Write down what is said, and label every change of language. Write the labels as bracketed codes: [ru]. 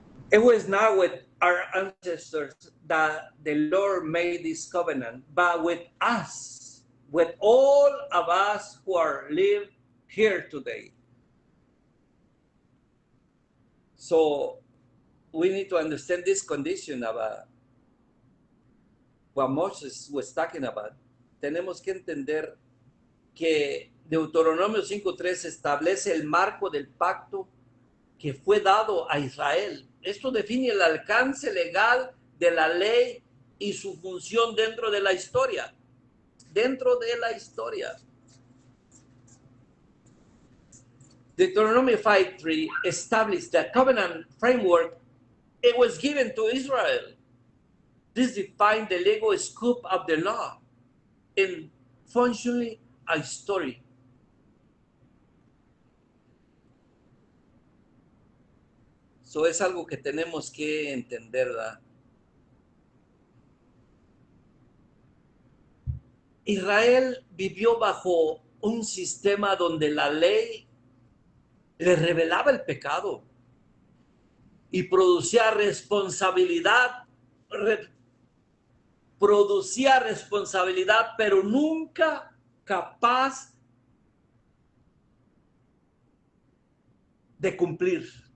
[en] It was not with our ancestors that the Lord made this covenant, but with us, with all of us who are live here today. So we need to understand this condition about what Moses was talking about. [es] Tenemos que entender que Deuteronomio 5:3 establece el marco del pacto que fue dado a Israel. Esto define el alcance legal de la ley y su función dentro de la historia. Dentro de la historia. [en] Deuteronomy 5:3 established the covenant framework. It was given to Israel. This defined the legal scope of the law and functionally a story. [es] So es algo que tenemos que entender, ¿verdad? Israel vivió bajo un sistema donde la ley le revelaba el pecado y producía responsabilidad, pero nunca capaz de cumplir.